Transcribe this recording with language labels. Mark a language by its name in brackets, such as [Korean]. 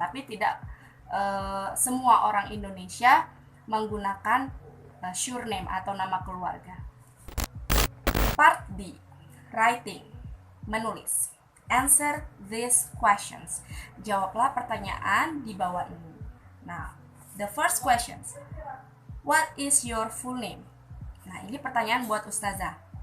[Indonesian] Tapi tidak semua orang Indonesia menggunakan surname atau nama keluarga. [English] Part D, writing, menulis. Answer these questions. [Indonesian] Jawablah pertanyaan di bawah ini. [English] Nah, the first questions. What is your full name? [Indonesian] Nah, ini pertanyaan buat Ustazah.